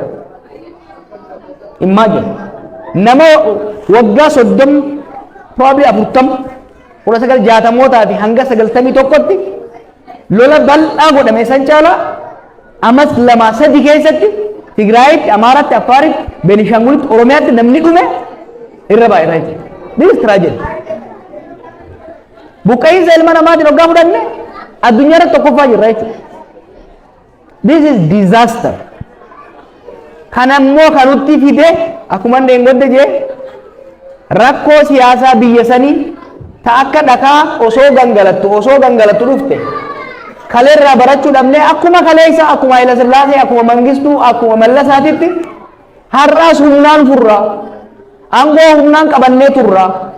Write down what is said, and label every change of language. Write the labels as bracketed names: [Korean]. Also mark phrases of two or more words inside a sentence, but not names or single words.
[Oromo] Imagine nama waggaa 30 probably 40 1960 fi hanga 91tti lola bal'aa godhame san caala amas lama sadi keessatti Tigraayitti, Amaaraatti, Affaaritti, Beenishangulitti, Oromiyaatti namni dhume irra baay'ee jira. [English] This is tragedy. [Oromo] Buqqa'iinsa ilma namaatiin hoggaa fudhanne addunyaa irratti tokkoffaa jirra jechuudha. [English] This is disaster. [Oromo] Kan ammoo kan nutti fide akkuma ndeengodde jee rakkoo siyaasaa biyya sanii ta akka dhakaa osoo gangalattu dhufte kaleerraa barachuu dhabnee akkuma kaleessa akkuma Haayila Sillaasee akkuma Mangistuu akkuma Mallasaatitti har'aas humnaan furraa angoo humnaan qabannee turraa